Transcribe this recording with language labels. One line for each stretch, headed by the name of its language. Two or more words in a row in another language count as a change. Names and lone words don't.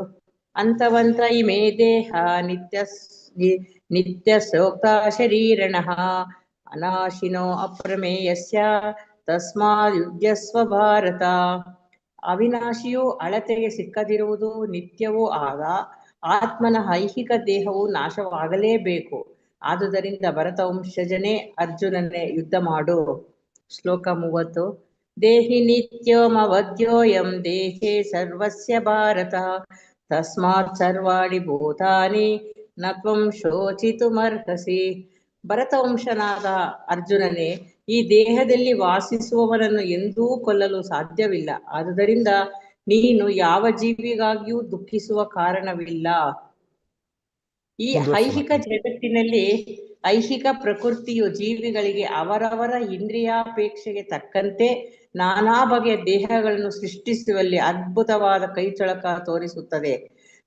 Sanskrit: ಅಂತವಂತ ಇಮೇ ದೇಹ ನಿತ್ಯ ಸೋಕ್ತ ಶರೀರಣಃ ಅನಾಶಿನೋ ಅಪ್ರಮೇಯಸ್ಯ ತಸ್ಮಾದ್ಯುಜ್ಯಸ್ವ ಭಾರತ.
Kannada: ಅವಿನಾಶಿಯೂ ಅಳತೆಗೆ ಸಿಕ್ಕದಿರುವುದು ನಿತ್ಯವೂ ಆದ ಆತ್ಮನ ಐಹಿಕ ದೇಹವು ನಾಶವಾಗಲೇಬೇಕು. ಆದುದರಿಂದ ಭರತವಂಶಜನೇ, ಅರ್ಜುನನೇ ಯುದ್ಧ ಮಾಡು. ಶ್ಲೋಕ 30.
Sanskrit: ದೇಹಿ ನಿತ್ಯೋಮವಧ್ಯೋಯಂ ದೇಹೇ ಸರ್ವಸ್ಯ ಭಾರತ ತಸ್ಮಾತ್ ಸರ್ವಾಣಿ ಭೂತಾನಿ ನ ತ್ವಂ ಶೋಚಿತುಮರ್ಹಸಿ.
Kannada: ಭರತವಂಶನಾದ ಅರ್ಜುನನೇ, ಈ ದೇಹದಲ್ಲಿ ವಾಸಿಸುವವನನ್ನು ಎಂದೂ ಕೊಲ್ಲಲು ಸಾಧ್ಯವಿಲ್ಲ. ಆದುದರಿಂದ ನೀನು ಯಾವ ಜೀವಿಗಾಗಿಯೂ ದುಃಖಿಸುವ ಕಾರಣವಿಲ್ಲ. ಈ ಐಹಿಕ ಜಗತ್ತಿನಲ್ಲಿ ಐಹಿಕ ಪ್ರಕೃತಿಯು ಜೀವಿಗಳಿಗೆ ಅವರವರ ಇಂದ್ರಿಯಾಪೇಕ್ಷೆಗೆ ತಕ್ಕಂತೆ ನಾನಾ ಬಗೆಯ ದೇಹಗಳನ್ನು ಸೃಷ್ಟಿಸುವಲ್ಲಿ ಅದ್ಭುತವಾದ ಕೈಚಳಕ ತೋರಿಸುತ್ತದೆ.